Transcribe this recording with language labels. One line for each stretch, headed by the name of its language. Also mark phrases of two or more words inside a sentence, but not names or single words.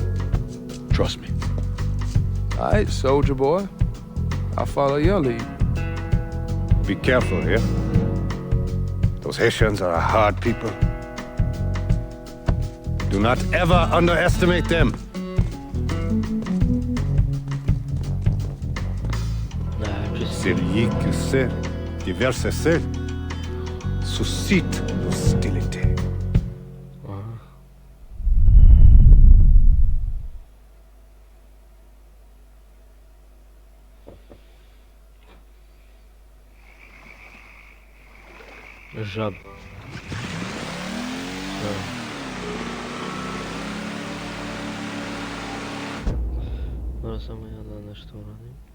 English: Trust me. All right, soldier boy. I'll follow your lead. Be careful here. Those Haitians are a hard people. Do not ever underestimate them.
French: Celui qui sait diverser seul suscite l'hostilité. Žab.
Serbian: Moram samo ja da nešto uradim.